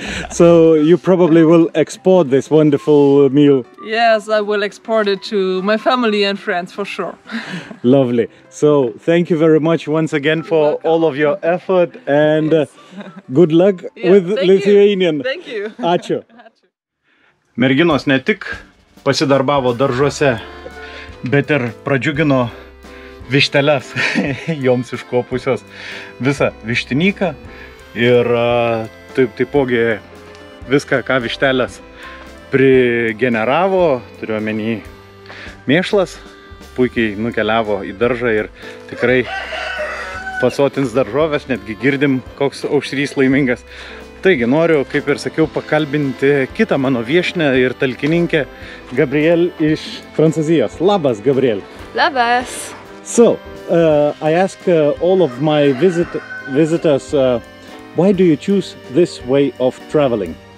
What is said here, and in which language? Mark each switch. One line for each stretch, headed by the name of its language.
English: So you probably will export this wonderful meal. Yes, I will export it to my family and friends for sure. Lovely. So thank you very much once again for all of your effort, and good luck with Lithuanian. Thank you.
Lithuanian: Ačiū. Merginos ne tik pasidarbavo daržuose, bet ir pradžiugino višteles, joms iškopusios visą vištinyką ir taipogi viską, ką vištelės prigeneravo, turiuomenį mėšlas, puikiai nukeliavo į daržą ir tikrai pasotins daržovės, netgi girdim, koks aušrys laimingas. Taigi noriu, kaip ir sakiau, pakalbinti kitą mano viešnią ir talkininkę Gabriel iš Prancūzijos. Labas, Gabriel. Labas.
English: So, I ask all of my visitors, why do you choose this way of traveling?